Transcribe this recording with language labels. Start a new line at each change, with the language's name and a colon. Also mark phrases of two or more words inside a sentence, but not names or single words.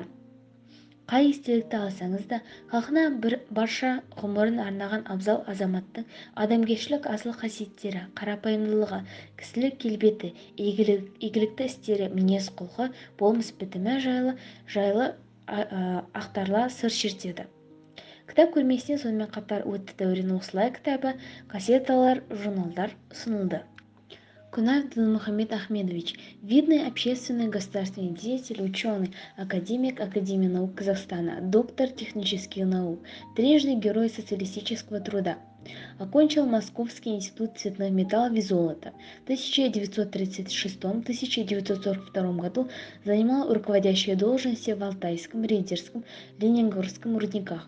Kazakh: Қай естелікті алсаңыз да, халқына барша ғұмырын арнаған абзал азаматтың адамгершілік асыл қасиеттері, қарапайымдылығы, кісілік келбеті, игілікті істері, мінез-құлқы, болмыс бітімі жайлы ақтарыла сыр шертеді. Кітап көрмесіне сонымен қатар «Өтті дәурен осылай» кітабы, кассеталар, журналдар ұсынылды. Кунаев Дінмұхамед Ахмедович,
Russian: видный общественный государственный деятель, ученый, академик Академии наук Казахстана, доктор технических наук, трижды Герой социалистического труда. Окончил Московский институт цветных металлов и золота. В 1936-1942 году занимал руководящие должности в Алтайском, Ридерском, Ленинградском рудниках.